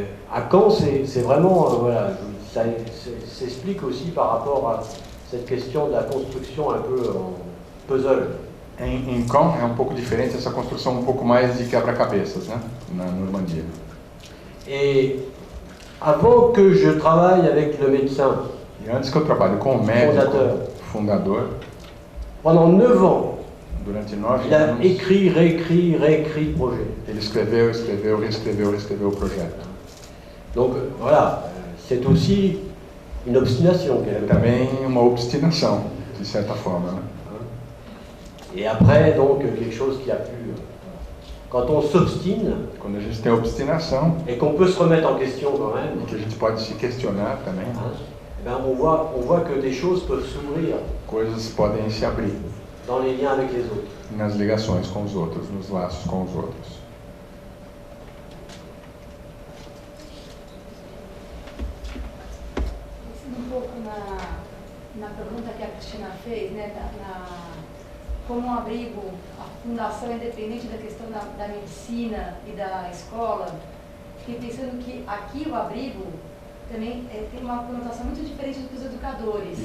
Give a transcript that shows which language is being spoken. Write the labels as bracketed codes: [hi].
[fr] À Caen, c'est vraiment, voilà, ça s'explique aussi par rapport à cette question de la construction un peu en puzzle. [pt] Em Caen é pouco diferente essa construção pouco mais de quebra-cabeças, né, na Normandia. [fr] Et avant que je travaille avec le médecin, [pt] e antes que eu trabalhe com o médico fundador, [fr] pendant 9 ans, [pt] durante 9 [fr] il a [pt] anos, [fr] écrit, réécrit le projet. [pt] Ele escreveu, reescreveu o projeto. [fr] Donc voilà, c'est aussi une obstination. [pt] É também uma obstinação, de certa forma, né? [fr] Et après, donc, quelque chose qui a pu... Quand on s'obstine, [pt] quando a gente tem obstinação, [fr] et qu'on peut se remettre en question quand même, [pt] e que a gente pode se questionar também, [fr] eh ben on voit que des choses peuvent s'ouvrir. [pt] Coisas podem se abrir. [fr] Dans les liens avec les autres. [pt] Nas ligações com os outros, nos laços com os outros. Um pouco na pergunta que a Cristina fez, né, como um abrigo, a fundação é independente da questão da medicina e da escola, fiquei pensando que aqui o abrigo também tem uma conotação muito diferente do que os educadores.